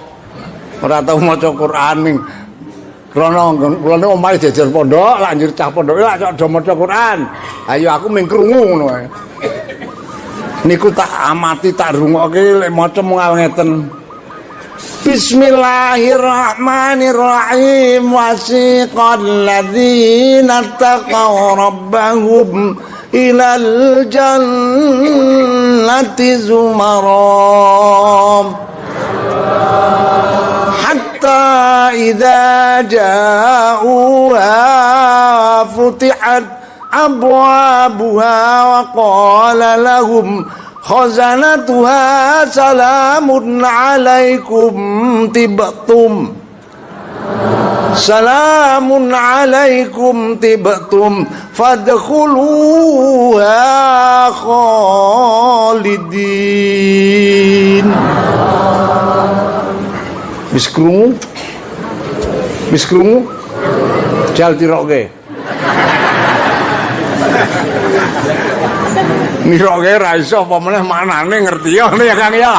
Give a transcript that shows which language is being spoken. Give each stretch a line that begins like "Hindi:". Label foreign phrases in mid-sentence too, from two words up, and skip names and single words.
Javanese: Ora tau maca Quran ning krana kula nu omahe jejer pondok, lak njur cah pondok lak cok do maca Quran. Ayo aku ming krungu ngono wae. Niku tak amati tak rungokke lek maca mung ngeten.
Arabic: بسم الله الرحمن الرحيم وسيق الذين اتقوا ربهم إلى الجنة زمرا حتى إذا جاءوها فتحت أبوابها وقال لهم خزنتها سلام عليكم طبتم سلام عليكم طبتم فادخلوها خالدين.
Javanese: Wis krungu jal tiroke niroke ra iso apa meneh manane ngerti ya ya Kang ya.